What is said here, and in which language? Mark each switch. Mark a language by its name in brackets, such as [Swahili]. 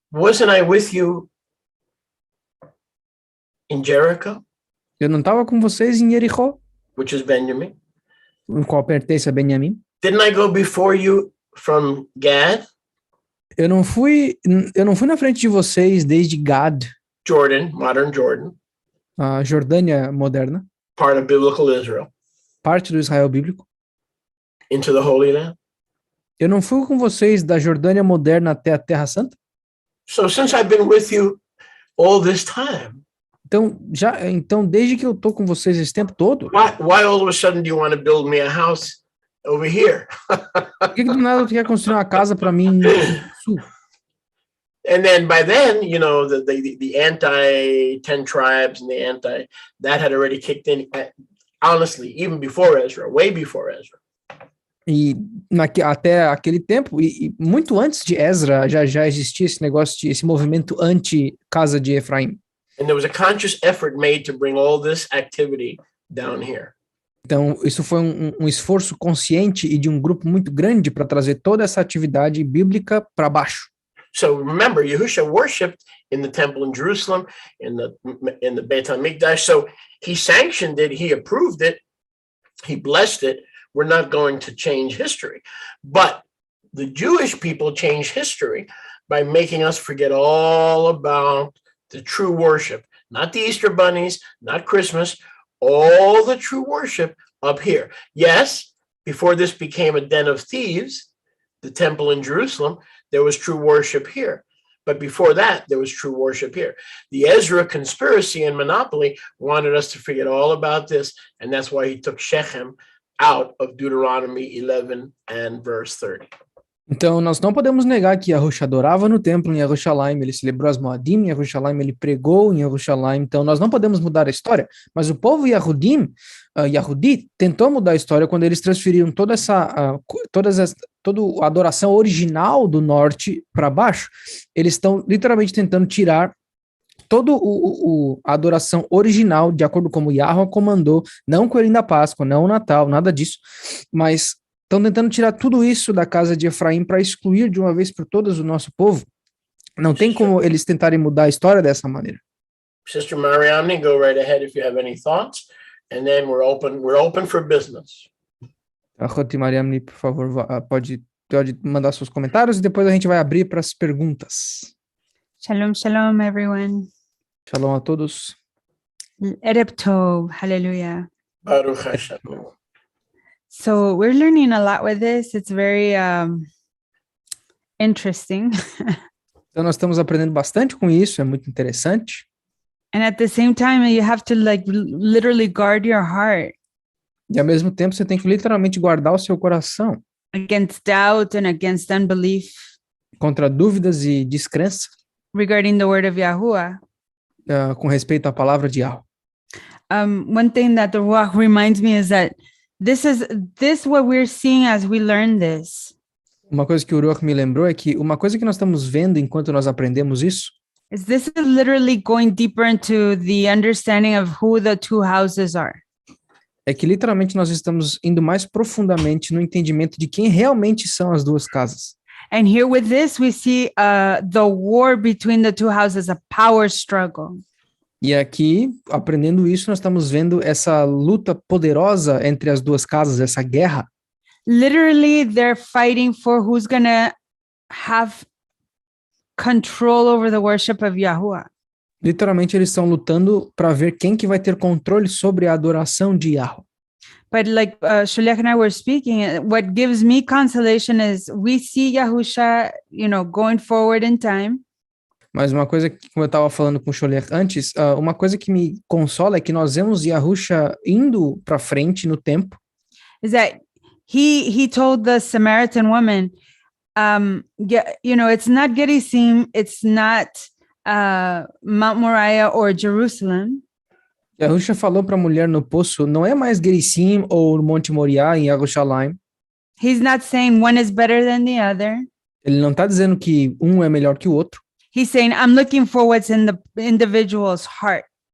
[English] Wasn't I with you in Jericho? [Portuguese] Eu não estava com vocês em Jericó? [English] Which is Benjamin. [Portuguese] O qual pertence a Benjamim? [English] Didn't I go before you from Gad? [Portuguese] Eu não fui na frente de vocês desde Gad. [English] Jordan, modern Jordan. [Portuguese] A Jordânia moderna. [English] Part of biblical Israel. [Portuguese] Parte do Israel bíblico. [English] Into the Holy Land. [Portuguese] Eu não fui com vocês da Jordânia moderna até a Terra Santa? [English] So since I've been with you all this time. [Portuguese] Então desde que eu tô com vocês esse tempo todo. [English] Why all of a sudden do you want to build me a house over here? [Portuguese] Por que do nada tu quer construir uma casa para mim no sul? [English] And then by then, you know, the anti-10 tribes and that had already kicked in, honestly, even before Ezra, way before Ezra. [Portuguese] E até aquele tempo, e muito antes de Ezra, já existia esse negócio, esse movimento anti-casa de Efraim. [English] And there was a conscious effort made to bring all this activity down here. [Portuguese] Então, isso foi um esforço consciente e de um grupo muito grande para trazer toda essa atividade bíblica para baixo. [English] So remember, Yahushua worshipped in the temple in Jerusalem, in the Beit HaMikdash. So he sanctioned it, he approved it, he blessed it. We're not going to change history. But the Jewish people changed history by making us forget all about the true worship, not the Easter bunnies, not Christmas, all the true worship up here. Yes, before this became a den of thieves, the temple in Jerusalem, there was true worship here. But before that, there was true worship here. The Ezra conspiracy and monopoly wanted us to forget all about this, and that's why he took Shechem out of Deuteronomy 11 and verse 30. [Portuguese] Então, nós não podemos negar que Yahushua adorava no templo em Jerusalém, ele celebrou as Moadim em Jerusalém, ele pregou em Jerusalém, então nós não podemos mudar a história, mas o povo Yahudi tentou mudar a história quando eles transferiram toda a adoração original do norte para baixo. Eles estão literalmente tentando tirar toda a adoração original, de acordo com como Yahuwah comandou, não o coelhinho da Páscoa, não o Natal, nada disso, mas estão tentando tirar tudo isso da casa de Efraim para excluir de uma vez por todas o nosso povo. Não tem como eles tentarem mudar a história dessa maneira. [English] Sister Mariamne, go right ahead if you have any thoughts, and then we're open for business. [Portuguese] A Roti Mariamne, por favor, pode mandar seus comentários e depois a gente vai abrir para as perguntas. [English] Shalom, shalom, everyone. [Portuguese] Shalom a todos. [Hebrew] Ereb Tov, [English] hallelujah. [Hebrew] Baruch Hashem. [English] So we're learning a lot with this. It's very interesting. [Portuguese] Então nós estamos aprendendo bastante com isso, é muito interessante. [English] And at the same time, you have to literally guard your heart. [Portuguese] E ao mesmo tempo você tem que literalmente guardar o seu coração. [English] Against doubt and against unbelief. [Portuguese] Contra dúvidas e descrença. [English] Regarding the word of Yahuwah. [Portuguese] com respeito à palavra de Yahweh. [English] One thing that the Ruach reminds me is that this what we're seeing as we learn this [Portuguese] Uma coisa que o Ruach me lembrou é que uma coisa que nós estamos vendo enquanto nós aprendemos isso [English] is this is literally going deeper into the understanding of who the two houses are. [Portuguese] é que literalmente nós estamos indo mais profundamente no entendimento de quem realmente são as duas casas. [English] And here with this, we see the war between the two houses, a power struggle. [Portuguese] E aqui, aprendendo isso, nós estamos vendo essa luta poderosa entre as duas casas, essa guerra. [English] Literally, they're fighting for who's going to have control over the worship of Yahuwah. [Portuguese] Literalmente, eles estão lutando para ver quem que vai ter controle sobre a adoração de Yahweh. [English] But like Shulek and I were speaking, what gives me consolation is we see Yahusha, going forward in time. [Portuguese] Mas uma coisa que, como eu estava falando com o Scholler antes, uma coisa que me consola é que nós vemos Yahusha indo para frente no tempo. [English] Is that he told the Samaritan woman, it's not Gerizim, it's not Mount Moriah or Jerusalem. [Portuguese] Yahusha falou para a mulher no poço, não é mais Gerizim ou Monte Moriá em Yerushalayim. [English] He's not saying one is better than the other. [Portuguese] Ele não está dizendo que um é melhor que o outro. [English] He's saying, I'm looking for what's in the individual's heart.